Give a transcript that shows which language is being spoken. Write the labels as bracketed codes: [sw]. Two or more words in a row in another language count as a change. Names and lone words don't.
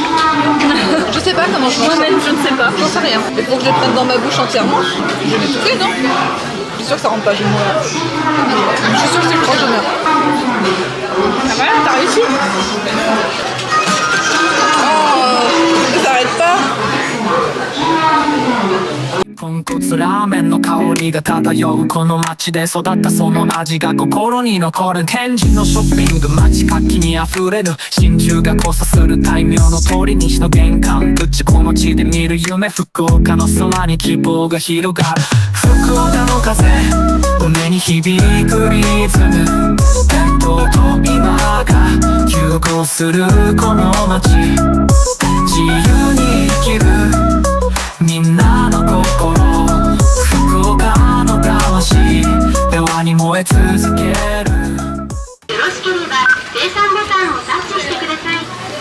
[fr] Je sais pas comment je mange ça. Moi-même, je ne sais pas. J'en sais rien. Il faut que je le prenne dans ma bouche entièrement. Je vais m'étouffer, non? Je suis sûre que ça rentre pas, je vais mourir. Je suis sûre que c'est proche, je meurs. Ah voilà, t'as réussi. Oh, ça arrête pas. [ja] 豚骨ラーメンの香りが漂うこの街で育ったその味が心に残る天神のショッピング街活気にあふれる真珠が交差する大名の通り西の玄関口この地で見る夢福岡の空に希望が広がる福岡の風胸に響くリズム伝統と今が融合するこの街自由に生きるみんなの心福岡の魂平和に燃え続けるよろしければ生産ボタンをタッチしてください